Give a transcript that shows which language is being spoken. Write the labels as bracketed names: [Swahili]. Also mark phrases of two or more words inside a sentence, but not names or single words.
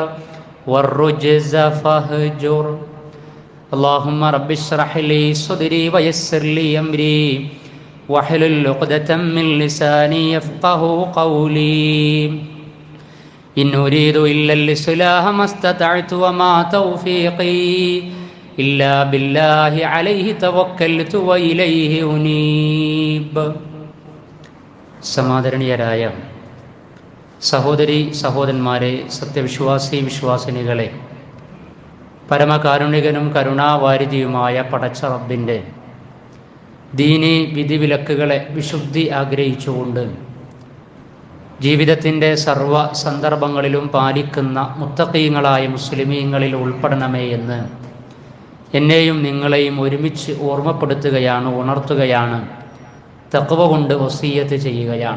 [Arabic] والرجز فاهجر اللهم رب اشرح لي صدري ويسر لي أمري واحلل عقدة من لساني يفقهوا قولي إن أريد إلا الإصلاح ما استطعت وما توفيقي إلا بالله عليه توكلت وإليه أنيب. [Malayalam] സമാദരണീയരായ സഹോദരി സഹോദരന്മാരെ, സത്യവിശ്വാസി വിശ്വാസിനികളെ, പരമകാരുണികനും കരുണാവാരിധിയുമായ പടച്ച റബ്ബിൻ്റെ ദീനി വിധിവിലക്കുകളെ വിശുദ്ധി ആഗ്രഹിച്ചുകൊണ്ട് ജീവിതത്തിൻ്റെ സർവ്വ സന്ദർഭങ്ങളിലും പാലിക്കുന്ന മുത്തഖീങ്ങളായ മുസ്ലിമീങ്ങളിൽ ഉൾപ്പെടണമേ എന്ന് എന്നെയും നിങ്ങളെയും ഒരുമിച്ച് ഓർമ്മപ്പെടുത്തുകയാണ്, ഉണർത്തുകയാണ്, തഖ്വ കൊണ്ട് വസിയ്യത്ത് ചെയ്യുകയാണ്.